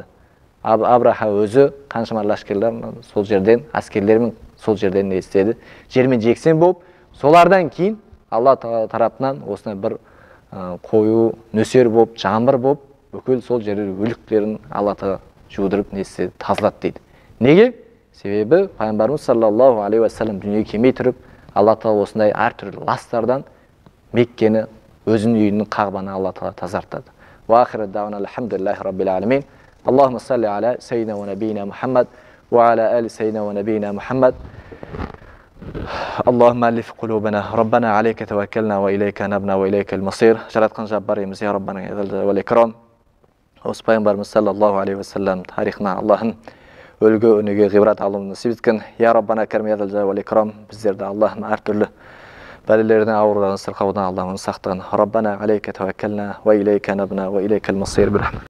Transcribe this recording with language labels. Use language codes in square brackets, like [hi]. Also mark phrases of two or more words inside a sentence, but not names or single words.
[kk] Абраха өзі қаншама лашкерлер сол жерден, әскерлермен сол жерден не істеді? Жермен жексен болып, солардан кейін Алла Тағала тарапынан осындай бір қою, нөсер болып, жаңбыр болып, бүкіл сол жерде өліктерін Алла Тағала жудырып не істеді? Тазалады дейді. Неге? Себебі пайғамбарымыз [ar] صلى الله عليه وسلم [kk] дүниеге келмей тұрып, Алла Тағала осындай әртүрлі ластардан Меккені, өзінің үйінің қағбаны Алла Тағала тазартады. [ar] وآخر دعوانا الحمد لله رب العالمين اللهم صل على سيدنا ونبينا محمد وعلى آل سيدنا ونبينا محمد ва аля али саййидина ва набийина Мухаммад. اللهم ألف قلوبنا ربنا عليك توكلنا وإليك نبنا وإليك المصير [kk] жаратқан жаббар еміз я Раббаның әзәл вәл икрам. Осы пайғамбарымыз [ar] صلى الله عليه وسلم [kk] тарихына Аллахым өлгі өнеге ғибрат алуын насип еткен. [ar] يا ربنا كريم ذا الجلال والإكرام. [kk] Біздерді Аллахым әртүрлі бәлелерден, аурудан, сырқаудан Аллахым сақтаған. [ar] ربنا عليك توكلنا وإليك أنبنا وإليك المصير.